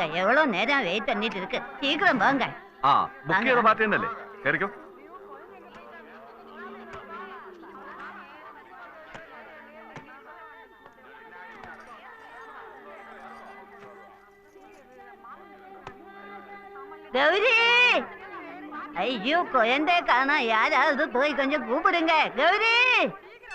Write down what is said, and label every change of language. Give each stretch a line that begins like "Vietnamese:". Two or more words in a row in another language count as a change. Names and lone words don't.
Tamil: எவ்வளவு நேரம் வெயிட் பண்ணிட்டு இருக்கு. சீக்கிரம் வாங்க.
Malayalam: ആ ബുക്ക് ചെയ്ത പാർട്ടി തന്നെയല്ലേ? കയറിക്കോ.
Tamil: கௌரி, ஐயோ குழந்தை காணா. யாராவது போய் கொஞ்சம் கூப்பிடுங்க. கௌரி.